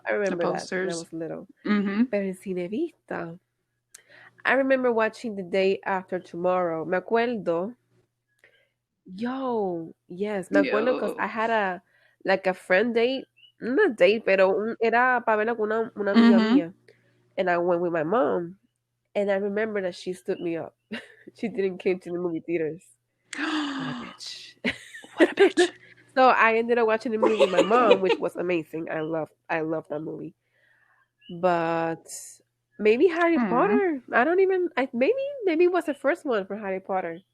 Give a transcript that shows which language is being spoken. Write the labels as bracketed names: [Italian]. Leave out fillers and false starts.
[English] I remember that when I was little. Pero en Cinevista, I remember watching The Day After Tomorrow. Me acuerdo. Yo, yes, me acuerdo because I had a friend date. [Spanish] Not a date, pero era para verla con una amiga mía. [English] And I went with my mom. And I remember that she stood me up. She didn't came to the movie theaters. What a bitch. What a bitch. So I ended up watching the movie with my mom, which was amazing. I love that movie. But maybe Harry Potter. Maybe it was the first one for Harry Potter.